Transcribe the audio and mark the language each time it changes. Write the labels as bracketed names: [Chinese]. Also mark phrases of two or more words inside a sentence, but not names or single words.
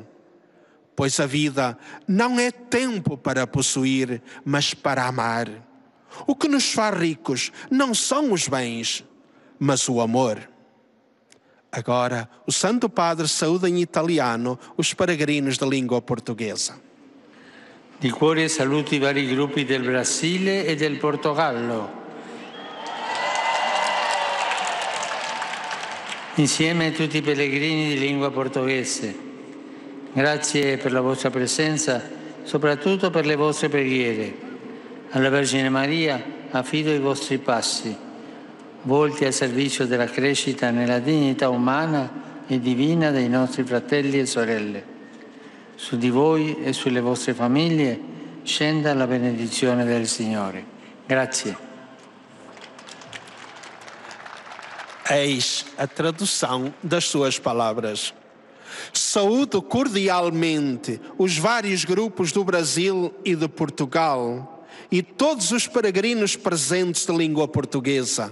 [Portuguese] Pois a vida não é tempo para possuir, mas para amar. O que nos faz ricos não são os bens, mas o amor. Agora, o Santo Padre saúda em italiano os peregrinos da língua portuguesa. [Italian] Di cuore saluto i vari gruppi del Brasile e del Portogallo. Insieme a tutti i pellegrini di lingua portoghese. Grazie per la vostra presenza, soprattutto per le vostre preghiere. Alla Vergine Maria affido i vostri passi, volti al servizio della crescita nella dignità umana e divina dei nostri fratelli e sorelle. Su di voi e sulle vostre famiglie scenda la benedizione del Signore. Grazie. [Portuguese] Eis a tradução das suas palavras. Saúdo cordialmente os vários grupos do Brasil e de Portugal e todos os peregrinos presentes de língua portuguesa.